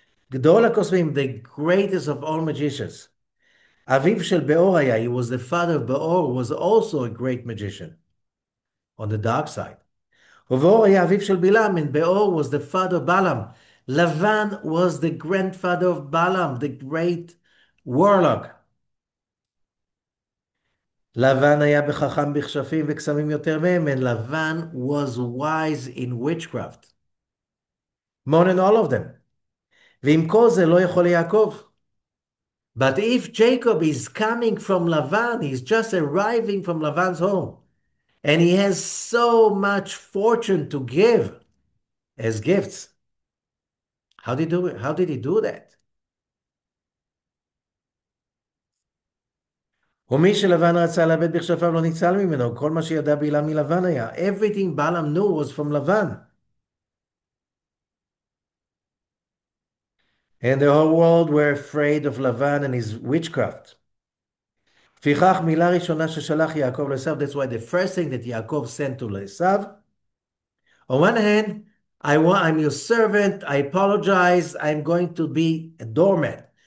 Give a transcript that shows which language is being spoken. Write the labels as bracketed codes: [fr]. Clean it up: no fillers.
[he] גדול הקוסמים, [en] the greatest of all magicians. [he] אביו של באור היה, [en] he was the father of Beor, was also a great magician on the dark side. [he] ובאור היה אביו של בלעם, [en] and Beor was the father of Balaam. Lavan was the grandfather of Balaam, the great warlock. [he] לבן היה בחכם בכשפים וקסמים יותר מהם, [en] and Lavan was wise in witchcraft. More than all of them. [he] ועם כל זה לא יכול יעקב. [en] But if Jacob is coming from Lavan, he's just arriving from Lavan's home, and he has so much fortune to give as gifts. How did he do it? How did he do that? [he] ומי שלבן רצה לאבד בכשפיו לא ניצל ממנו, כל מה שידע בלעם מלבן היה. [en] Everything Balaam knew was from Lavan. And the whole world were afraid of Lavan and his witchcraft. [he] לפיכך, מילה ראשונה ששלח יעקב לעשו, [en] that's why the first thing that Yaakov sent to Esav, on one hand, I'm your servant, I apologize, I'm going to be a doormat.